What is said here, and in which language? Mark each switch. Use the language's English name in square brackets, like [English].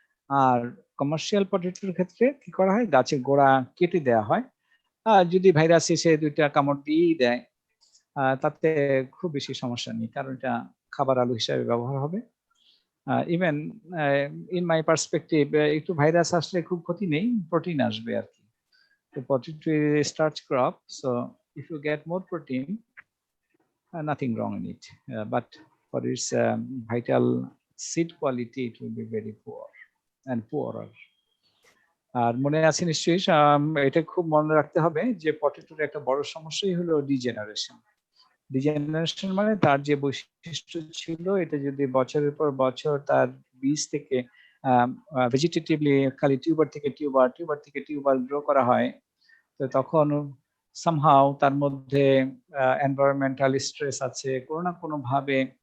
[Bangla] আর commercial পটেটোর ক্ষেত্রে কি করা হয়, গাছের গোড়া কেটে দেওয়া হয়। যদি ভাইরাস এসে 2টা কামড় দিয়েই দেয়, তাতে খুব বেশি সমস্যা নেই, কারণ এটা খাবার আলু হিসাবে ব্যবহার হবে। [English] even in my perspective, [Bangla] একটু ভাইরাস আসলে খুব ক্ষতি নেই, প্রোটিন আসবে আর কি। [English] তো potato is a starch crop, so if you get more protein, nothing wrong in it, but for its vital seed quality it will be very poor and poorer. [Bangla] আর মনে আছে নিশ্চয়ই, এটা খুব মনে রাখতে হবে যে পটেটোর একটা বড় সমস্যাই হলো ডিজেনারেশন। ডিজেনারেশন মানে তার যে বৈশিষ্ট্য ছিল, এটা যদি বছরের পর বছর তার বীজ থেকে ভেজিটেটিভলি খালি টিউবার থেকে টিউবার গ্রো করা হয়, তো তখন সামহাউ তার মধ্যে এনভায়রনমেন্টাল স্ট্রেস আছে, কোনো না কোনো ভাবে